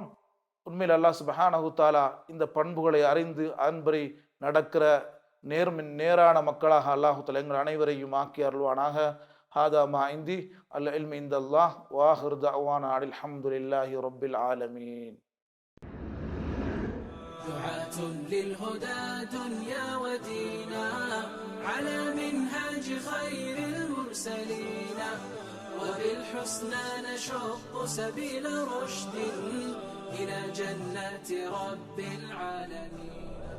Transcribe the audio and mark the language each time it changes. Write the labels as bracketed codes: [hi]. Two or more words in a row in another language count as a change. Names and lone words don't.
[ta] உண்மையில் அல்லாஹ் [ar] سبحانه تعالى [ta] இந்த பண்புகளை அறிந்து அதன்படி நடக்கிற நேரான மக்களாக அல்லாஹு தஆலா எங்கள் அனைவரையும் ஆக்கி அருள்வானாக. [ar] هذا ما عندي العلم عند الله وآخر دعوانا الحمد لله رب العالمين. دعاة للهدى دنيا ودينا على منهاج خير المرسلين وبالحسنى نشق سبيل رشد إلى جنات رب العالمين.